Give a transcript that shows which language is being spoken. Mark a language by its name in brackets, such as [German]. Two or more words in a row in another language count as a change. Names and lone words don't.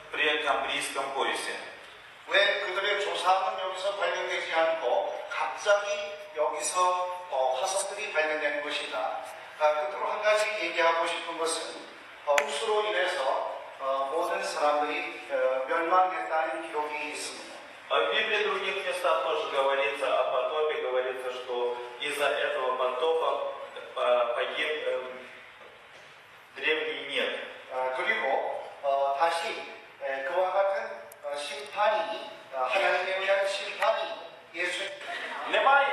[Korean] 왜 그들의 조상은 여기서 발견되지 않고 갑자기 여기서 화석들이 발견되는 것인가? 끝으로 한 가지 얘기하고 싶은 것은 홍수로 인해서 모든 사람들이 멸망했다는 기록이 있습니다. [Russian] В Библии в других местах тоже говорится о потопе, говорится, что из-за этого потопа погиб древний мир. [Korean] 그리고 다시 그와 같은 심판이 하나님에 의한 심판이 예수. [Ukrainian] Немає?